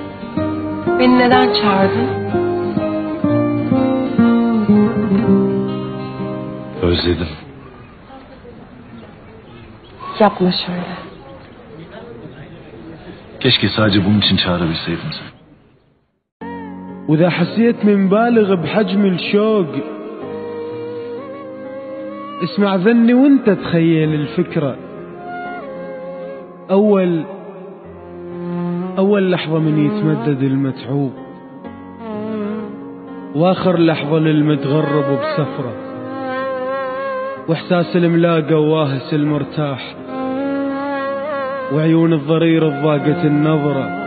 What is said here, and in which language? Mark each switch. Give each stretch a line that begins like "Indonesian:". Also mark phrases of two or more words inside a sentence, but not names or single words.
Turkish: Beni neden çağırdın? Özledim. Yapma şöyle. Keşke sadece bunun için çağırabilseydim seni.
Arabic: وإذا حسيت من بالغ بحجم الشوق اسمع ذني وانت تخيل الفكرة. أول لحظة من يتمدد المتعوب، وآخر لحظة للمتغرب بسفرة، واحساس الملاقى وواهس المرتاح، وعيون الضرير الضاقت النظرة.